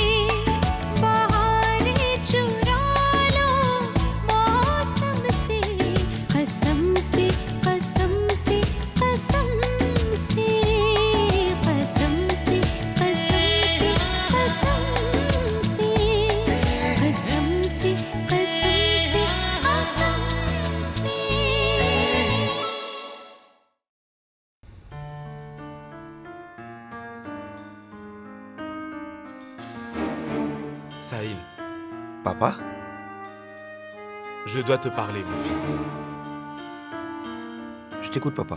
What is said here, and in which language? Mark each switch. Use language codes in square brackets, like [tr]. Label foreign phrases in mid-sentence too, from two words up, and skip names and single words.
[hi] बहारें चुरा लो मौसम से, कसम से कसम से कसम से, कसम से कसम से कसम से, कसम से कसम से कसम से। [fr] Sahil, Papa? je dois te parler, mon fils. Je t'écoute, papa.